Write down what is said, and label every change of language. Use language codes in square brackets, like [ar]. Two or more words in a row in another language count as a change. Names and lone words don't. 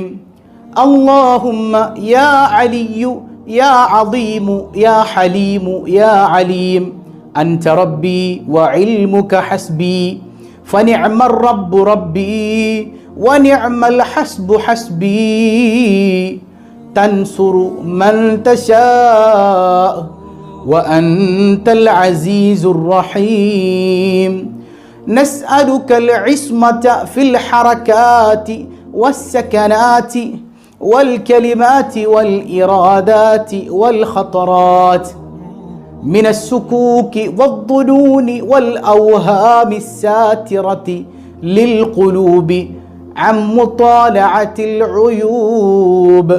[ar] اللهم يا علي يا عظيم يا حليم يا عليم أنت ربي وعلمك حسبي فنعم الرب ربي ونعم الحسب حسبي تنصر من تشاء وأنت العزيز الرحيم. نسألك العصمة في الحركات والسكنات والكلمات والإرادات والخطرات من السكوك والظنون والأوهام الساترة للقلوب عن مطالعة العيوب.